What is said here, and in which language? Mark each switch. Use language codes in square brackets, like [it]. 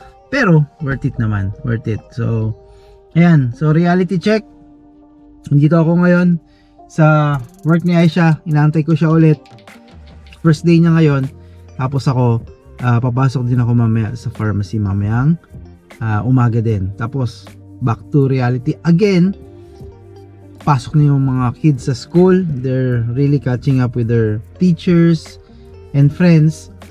[tl] Pero worth it naman, worth it. So ayan, so reality check. Nandito ako ngayon sa work ni Aisha, inaantay ko siya ulit. First day niya ngayon. Tapos ako, papasok din ako mamaya sa pharmacy mamayang umaga din. Tapos back to reality again. Pasok na yung mga kids sa school. [en] They're really catching up with their teachers and friends.